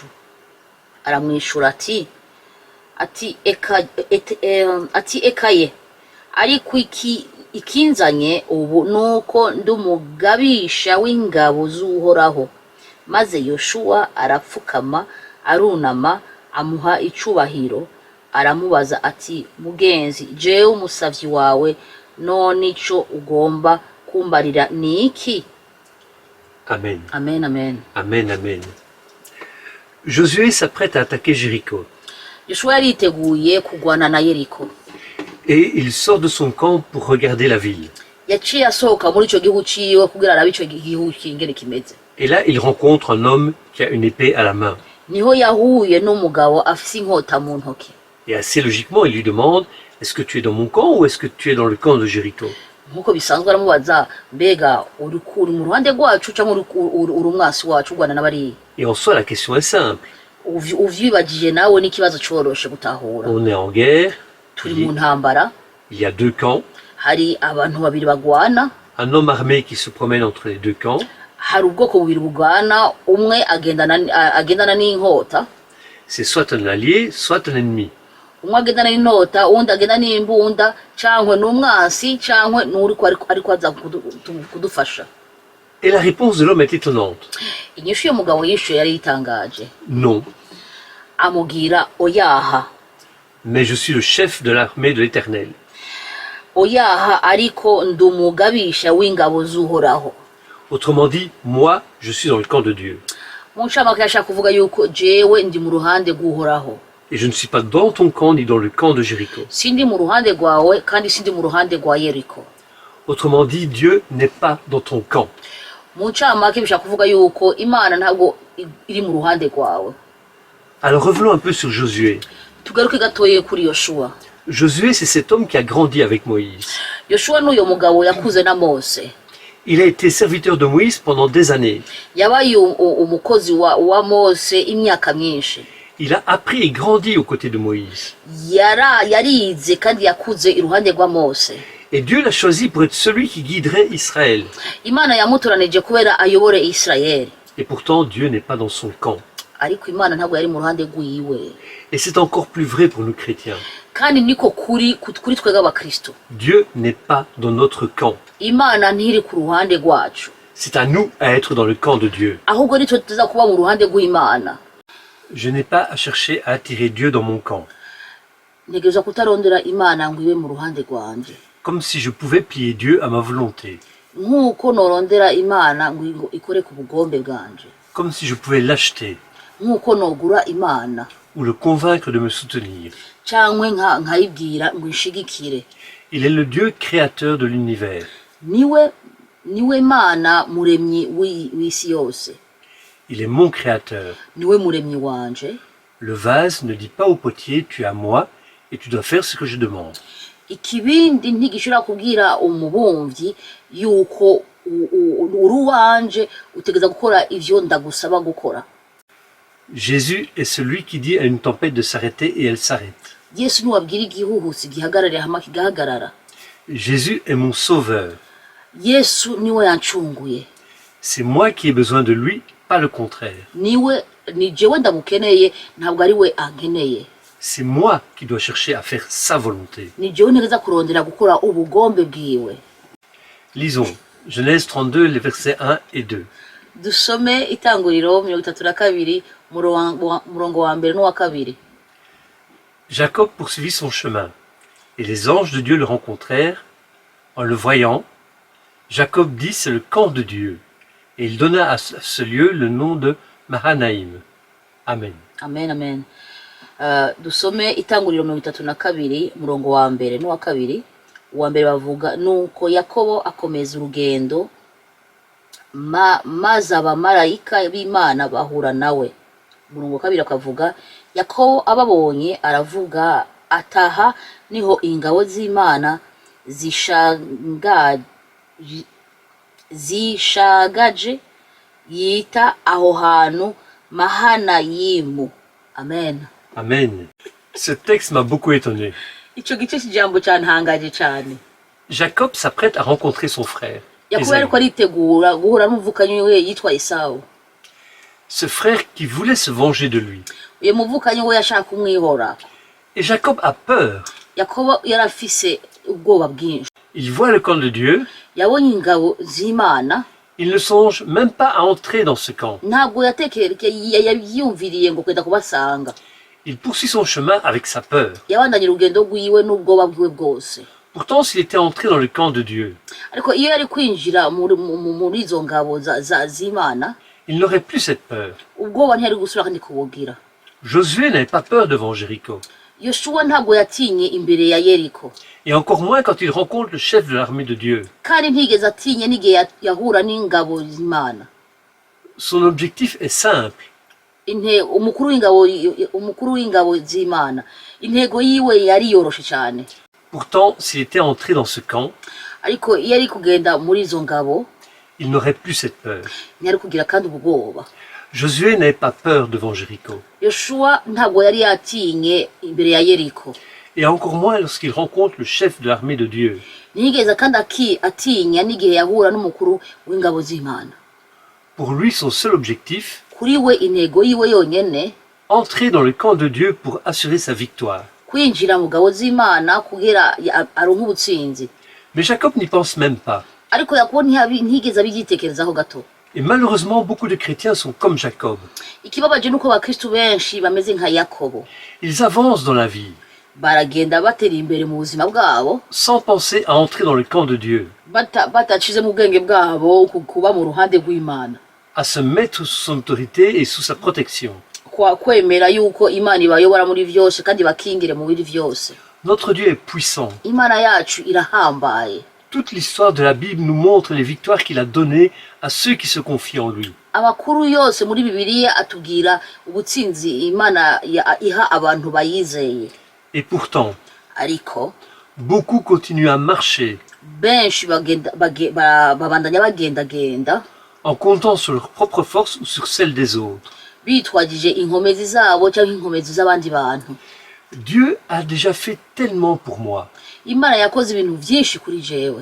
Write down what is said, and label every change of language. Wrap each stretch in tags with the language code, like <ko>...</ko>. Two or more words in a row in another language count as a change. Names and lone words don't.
<rn>Aramwishura ati ekaye, ariko ikinzanye ubu nuko ndumugabisha w'ingabo z'Uhoraho. Maze Yoshua arapfukama arunama amuha icubahiro, aramubaza ati, mugenzi, jewe umusavyi wawe, none ico ugomba kumbarira ni iki? Amen. Amen, amen. Amen, amen.</rn> <fr>Josué s'apprête à attaquer Jéricho.</fr> <rn>Yoshua yariteguye kugwana na Yeriko.</rn> <fr>Et il sort de son camp pour regarder la ville.</fr> <rn>Yaciye asohoka muri ico gihugu ciwe kugira arabe ico gihugu kingene kimeze.</rn> <fr>Et là, il rencontre un homme qui a une épée à la main.</fr> <rn>Niho yahuye n'umugabo afise inkota mu ntoke.</rn> <fr>Et assez logiquement, il lui demande, est-ce que tu es dans mon camp ou est-ce que tu es dans le camp de Jéricho?</fr> <rn>Nkuko bisanzwe aramubaza, mbega uri mu ruhande rwacu cyangwa uri umwasi wacu ugwana n'abari?</rn> <fr>Et en soi, la question est simple.</fr> <rn>Uvyibagije nawe n'ikibazo coroshe gutahura.</rn> <fr>On est en guerre.</fr> <rn>Turi mu ntambara.</rn> <fr>Il y a deux camps.</fr> <rn>Hari abantu babiri bagwana.</rn> <fr>Un homme armé qui se promène entre les deux camps.</fr> <rn>Hari ubwoko bubiri bugwana, umwe agendana n'inkota.</rn> <fr>C'est soit un allié, soit un ennemi.</fr> <rn>Umwe agendana n'inkota, undi agendana n'imbunda, cankwe n'umwasi, cankwe n'uriko ariko aza kudufasha.</rn> <fr>Et la réponse de l'homme est étonnante.</fr> <rn>Inyishu y'umugabo yishuye yari itangaje.</rn> <fr>Non.</fr> <rn>Amugira oyaha.</rn> <fr>Mais je suis le chef de l'armée de l'Éternel.</fr> <rn>Oyaha, ariko ndumugabisha w'ingabo z'Uhoraho.</rn> <fr>Autrement dit, moi, je suis dans le camp de Dieu.</fr> <rn>Mu ncamake yashaka kuvuga yuko jewe ndi mu ruhande rw'Uhoraho.</rn> <fr>Et je ne suis pas dans ton camp ni dans le camp de Jéricho.</fr> <rn>Sindi mu ruhande rwawe kandi sindi mu ruhande rwa Yeriko.</rn> <fr>Autrement dit, Dieu n'est pas dans ton camp.</fr> <rn>Mu ncamake bishaka kuvuga yuko Imana ntabwo iri mu ruhande rwawe.</rn> <fr>Alors revenons un peu sur Josué.</fr> <rn>Tugaruke gatoye kuri Yoshua.</rn> <fr>Josué, c'est cet homme qui a grandi avec Moïse.</fr> <rn>Yoshua n'uyo mugabo yakuze na Mose.</rn> <fr>Il a été serviteur de Moïse pendant des années.</fr> <rn>Yabaye umukozi wa Mose imyaka myinshi.</rn> <fr>Il a appris et grandi aux côtés de Moïse.</fr> <rn>Yarize kandi yakuze iruhande rwa Mose.</rn> <fr>Et Dieu l'a choisi pour être celui qui guiderait Israël.</fr> <rn>Imana yamutoranije kubera ayobore Israeli.</rn> <fr>Et pourtant, Dieu n'est pas dans son camp.</fr> <rn>Ariko Imana ntabwo yari mu ruhande rwiwe.</rn> <fr>Et c'est encore plus vrai pour nous chrétiens.</fr> <rn>Kandi niko kuri twebwe abakristo.</rn> <fr>Dieu n'est pas dans notre camp.</fr> <rn>Imana ntiri ku ruhande rwacu.</rn> <fr>C'est à nous à être dans le camp de Dieu.</fr> <rn>Ahubwo nitwe tuza kuba mu ruhande rw'Imana.</rn> <fr>Je n'ai pas à chercher à attirer Dieu dans mon camp.</fr> <rn>Ntegereza kutarondera Imana ngo ibe mu ruhande rwanje.</rn> <fr>Comme si je pouvais plier Dieu à ma volonté.</fr> <rn>Nkuko norondera Imana ngo ikore ku bugombe bwanje.</rn> <fr>Comme si je pouvais l'acheter.</fr> <rn>Nkuko nogura Imana.</rn> <fr>ou le convaincre de me soutenir.</fr> <rn>cyangwa nkayibwira ngo inshigikire.</rn> <fr>Il est le Dieu créateur de l'univers.</fr> <rn>niwe mana muremyi w'isi yose.</rn> <fr>Il est mon créateur.</fr> <rn>niwe muremyi wanje.</rn> <fr>Le vase ne dit pas au potier, tu es à moi et tu dois faire ce que je demande.</fr> <rn>Ikibindi ntigishobora kubwira umubumvyi yuko uri uwanje utegeza gukora ivyo ndagusaba gukora.</rn> <fr>Jésus est celui qui dit à une tempête de s'arrêter et elle s'arrête.</fr> <rn>Yesu niwabwira igihuhusi gihagarare hama kigahagarara.</rn> <fr>Jésus est mon sauveur.</fr> <rn>Yesu niwe yancunguye.</rn> <fr>C'est moi qui ai besoin de lui, pas le contraire.</fr> <rn>Ni jewe ndamukeneye ntabwo ari we ankeneye.</rn> <fr>C'est moi qui dois chercher à faire sa volonté.</fr> <rn>Ni jewe ntegeza kurondera gukora ubugombe bwiwe.</rn> <fr>Lisons Genèse 32, les versets 1 et 2.</fr> <rn>Dusome Itanguriro 32 murongo wa mbere n'uwa kabiri.</rn> <fr>Jacob poursuivit son chemin, et les anges de Dieu le rencontrèrent. En le voyant, Jacob dit, c'est le camp de Dieu. Et il donna à ce lieu le nom de Mahanaïm.</fr> <rn>Amen. Amen, amen. Dusome Itanguriro 32 murongo wa mbere n'uwa kabiri. Uwa mbere bavuga nuko Yakobo akomeza urugendo maze abamarayika b'Imana bahura nawe. Murongo wa kabiri akavuga Yakobo ababonye aravuga ataha niho ingabo z'Imana zishagaje yita aho hantu Mahanayimu. Amen. Amen.</rn> <fr>Ce texte m'a beaucoup étonné.</fr> <rn>Ico gice cy'ijambo cyantangaje cyane.</rn> <fr>Jacob s'apprête à rencontrer son frère.</fr> <rn>Yakobo ariko aritegura guhura n'umuvukanyi we yitwa Esau.</rn> <fr>Ce frère qui voulait se venger de lui.</fr> <rn>Uyu muvukanyi we yashaka kumwihora.</rn> <fr>Et Jacob a peur.</fr> <rn>Yakobo yarafise ubwoba bwinshi.</rn> <fr>Il voit le camp de Dieu.</fr> <rn>Yabonye ingabo z'Imana.</rn> <fr>Il ne songe même pas à entrer dans ce camp.</fr> <rn>Ntabwo yiyumviriye ngo kwenda kubasanga.</rn> <fr>Il poursuit son chemin avec sa peur.</fr> <rn>Yabandanye urugendo rwiwe n'ubwoba bwiwe bwose.</rn> <fr>Pourtant, s'il était entré dans le camp de Dieu,</fr> <rn>ariko iyo yari kwinjira muri izo ngabo z'Imana,</rn> <fr>il n'aurait plus cette peur.</fr> <rn>ubwoba ntiyari gusubira kandi kubugira.</rn> <fr>Josué n'avait pas peur devant Jéricho.</fr> <rn>Yoshua ntabwo yatinye imbere ya Yeriko.</rn> <fr>Et encore moins quand il rencontre le chef de l'armée de Dieu.</fr> <rn>Kandi ntigeze atinye n'igihe yahura n'ingabo z'Imana.</rn> <fr>Son objectif est simple.</fr> <rn>umukuru w'ingabo z'Imana, intego yiwe yari yoroshe cyane.</rn> <fr>Pourtant, s'il était entré dans ce camp,</fr> <rn>ariko iyo ari kugenda muri izo ngabo,</rn> <fr>il n'aurait plus cette peur.</fr> <rn>ntiyari kugira kandi ubwoba.</rn> <fr>Josué n'avait pas peur devant Jéricho.</fr> <rn>Yoshua ntabwo yari yatinye imbere ya Yeriko.</rn> <fr>Et encore moins lorsqu'il rencontre le chef de l'armée de Dieu.</fr> <rn>Ntiyigeze kandi atinya n'igihe yahura n'umukuru w'ingabo z'Imana.</rn> <fr>Pour lui, son seul objectif,</fr> <rn>kuri we intego yiwe yonyene,</rn> <fr>entrer dans le camp de Dieu pour assurer sa victoire.</fr> <rn>kwinjira mu ngabo z'Imana kugira aronke ubutsinzi.</rn> <fr>Mais Jacob n'y pense même pas.</fr> <rn>Ariko Yakobo ntiyigeze abyitekerezaho gato.</rn> <fr>Et malheureusement, beaucoup de chrétiens sont comme Jacob.</fr> <rn>Ikibabaje nuko abakristu benshi bameze nka Yakobo.</rn> <fr>Ils avancent dans la vie,</fr> <rn>baragenda batera imbere mu buzima bwabo,</rn> <fr>sans penser à entrer dans le camp de Dieu,</fr> <rn>batacize mu bwenge bwabo kuba mu ruhande rw'Imana,</rn> <fr>à se mettre sous son autorité et sous sa protection.</fr> <rn>kwemera yuko Imana ibayobora muri vyose kandi bakingire mu biri vyose.</rn> <fr>Notre Dieu est puissant.</fr> <rn>Imana yacu irahambaye.</rn> <fr>Toute l'histoire de la Bible nous montre les victoires qu'il a données à ceux qui se confient en lui.</fr> <rn>Amakuru yose muri Bibiliya atubwira ubutsinzi Imana iha abantu bayizeye.</rn> <fr>Et pourtant,</fr> <rn>ariko</rn> <fr>beaucoup continuent à marcher</fr> <rn>benshi babandanya bagendagenda</rn> <fr>en comptant sur leur propre force ou sur celle des autres.</fr> <rn>bitwagije inkomezi zabo cyangwa inkomezi z'abandi bantu.</rn> <fr>Dieu a déjà fait tellement pour moi.</fr> <rn>Imana yakoze ibintu byinshi kuri jewe.</rn>